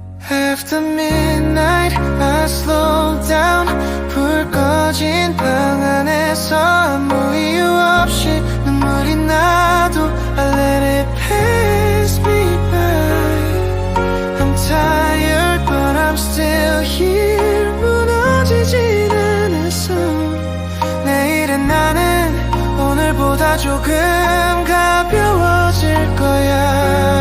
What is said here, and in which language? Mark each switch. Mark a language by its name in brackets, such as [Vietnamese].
[English] After midnight I slow down. [Korean] 불 꺼진 방 안에서 아무 이유 없이 눈물이 나도 [English] I let it pass me by. I'm tired but I'm still here. [Korean] 무너지진 않았어. 내일은 나는 오늘보다 조금 가벼워질 거야.